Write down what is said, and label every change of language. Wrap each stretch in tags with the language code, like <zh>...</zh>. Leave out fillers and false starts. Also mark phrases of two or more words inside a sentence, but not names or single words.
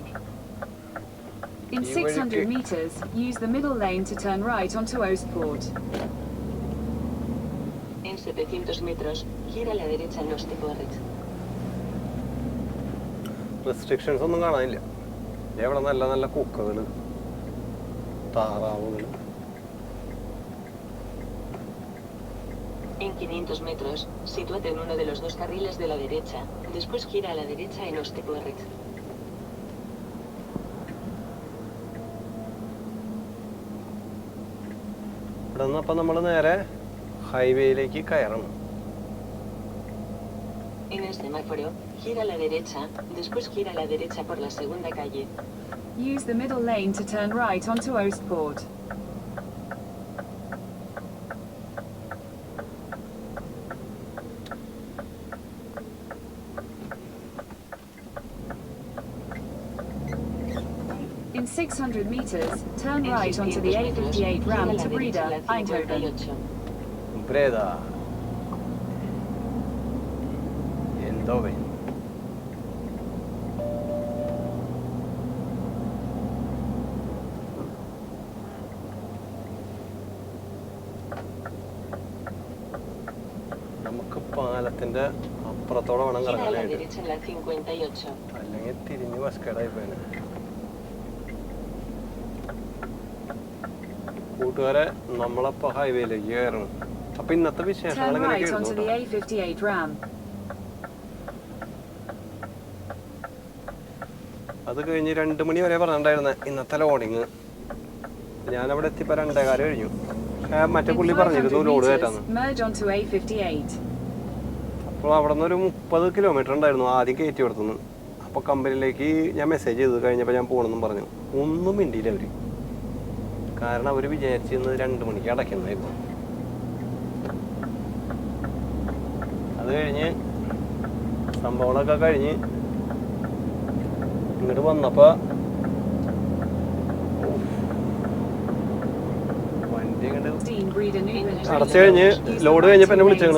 <en>In 600 meters, use the middle lane to turn right onto Ostport.</en> <es>En 700 metros, gira a la derecha en Ostport.</es> <ml>റെസ്ട്രിക്ഷൻസ് ഒന്നും കാണാനില്ല. ഇവിടെ നല്ല നല്ല കുക്കകൾ, താറാവുകൾ.</ml> <es>En 500 metros, sitúate en uno de los dos carriles de la derecha. Después gira a la derecha en Ostport.</es> <ml>ഇവിടെ നിന്ന് അപ്പം നമ്മൾ നേരെ ഹൈവേയിലേക്ക് കയറണം.</ml> <es>En el semáforo, gira a la derecha, después gira a la derecha por la segunda calle.</es> <en>Use the middle lane to turn right onto Ostport. In 600 meters, turn</en> <es>En</es> <en>right onto the</en> <es>600 metros,</es> <en>A58</en> <es>gira a</es> <en>ramp</en> <es>la</es> <en>to</en> <es>derecha</es> <en>Breda,</en> <es>en la</es> <en>Eindhoven.</en> <es>58.</es> <ml>ബ്രേദ എന്തോവേ. നമുക്ക് പാലത്തിന്റെ അപ്പുറത്തോടെ വേണം</ml> <es>Gira a la</es> <ml>കറങ്ങാനായിട്ട്.</ml> <es>derecha en la 58.</es> <ml>അല്ലെങ്കിൽ തിരിഞ്ഞ് വസ്കേടായി പോയത്. കൂട്ടുകാരെ നമ്മളപ്പോ ഹൈവേയിലേക്ക് കയറണം. അപ്പൊ ഇന്നത്തെ വിശേഷങ്ങൾ</ml> <en>Turn right</en> <ml>എങ്ങനെയൊക്കെ</ml> <en>onto the A58 ramp.</en> <ml>അത് കഴിഞ്ഞ് 2 മണി വരെ പറഞ്ഞിട്ടുണ്ടായിരുന്നെ ഇന്നത്തെ ലോഡിങ്. ഞാനവിടെ എത്തിയപ്പോ 2:15 കഴിഞ്ഞു. മറ്റേ</ml> <en>In</en> <ml>പുള്ളി</ml> <en>500</en> <ml>പറഞ്ഞിരുന്നു ലോഡ്</ml> <en>meters,</en> <ml>കയറ്റാന്ന്.</ml> <en>merge onto A58.</en> <ml>അപ്പോൾ അവിടെ നിന്ന് ഒരു 30 കിലോമീറ്റർ ഉണ്ടായിരുന്നു ആദ്യം കയറ്റി കൊടുത്തുനിന്ന്. അപ്പോൾ കമ്പനിയിലേക്ക് ഞാൻ മെസ്സേജ് ചെയ്ത് കഴിഞ്ഞപ്പോൾ ഞാൻ പോകണമെന്നും പറഞ്ഞു. ഒന്നും മിണ്ടിയില്ല അവർ. കാരണം അവർ വിചാരിച്ചിരുന്നത് 2 മണിക്ക് അടയ്ക്കുന്നതായിരുന്നു. അത് കഴിഞ്ഞ് സംഭവങ്ങളൊക്കെ കഴിഞ്ഞ് ഇങ്ങോട്ട് വന്നപ്പോൾ വണ്ടി ഇങ്ങോട്ട് അടച്ചു കഴിഞ്ഞ് ലോഡ് കഴിഞ്ഞപ്പോൾ എന്നെ വിളിച്ചു.</ml>